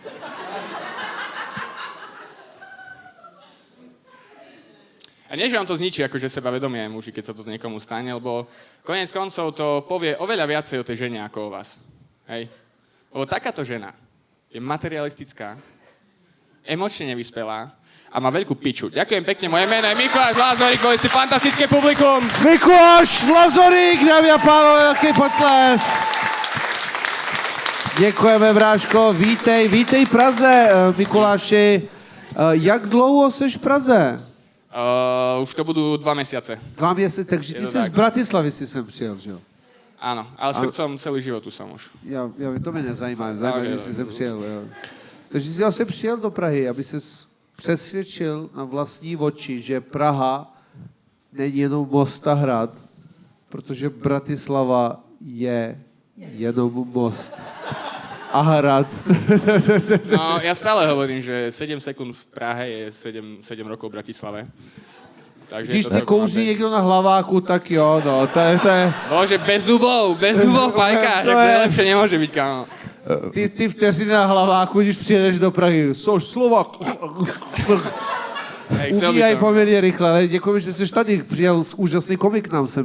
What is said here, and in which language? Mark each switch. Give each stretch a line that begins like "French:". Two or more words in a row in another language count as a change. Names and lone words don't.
Slovak: A nie, že vám to zničí akože sebavedomie, muži, keď sa to niekomu stane, lebo koniec koncov to povie oveľa viacej o tej žene ako o vás. Hej. Lebo takáto žena je materialistická, emočne nevyspelá a má veľkú piču. Ďakujem pekne, moje meno je Mikuláš Lazorík, boli si fantastické publikum. Mikuláš Lazorík,
Czech: dámy a pánové,
Slovak: veľký potles.
Czech: Děkujeme, Bráško, vítej v Praze. Mikuláši, jak dlouho seš v Praze?
Slovak: Už to budú 2 mesiace.
Czech: 2 měsíce, takže ty jsi z Bratislavy si sem přijel, že jo?
Slovak: Áno, ale srdcom celý život tu som už.
Czech: To mě nezajímá, že jsi sem přijel, jo. Takže jsi asi přijel do Prahy, aby ses přesvědčil na vlastní oči, že Praha není jenom most a hrad, protože Bratislava je jenom most a hrad.
Slovak: No, ja stále hovorím, že 7 sekúnd v Prahe je 7 rokov v Bratislave.
Czech: Takže když ti kouří někdo na hlaváku, tak jo, no, to je...
Slovak: Bože, bez zubov, fajka, že to je lepšie nemôže byť, kámo.
Czech: Ty vteřiny na hlaváku, když přijedeš do Prahy, sož Slovak. Umíjaj poměrně rychle, ale děkujeme, že jsi tady, přijel úžasný komik nám sem.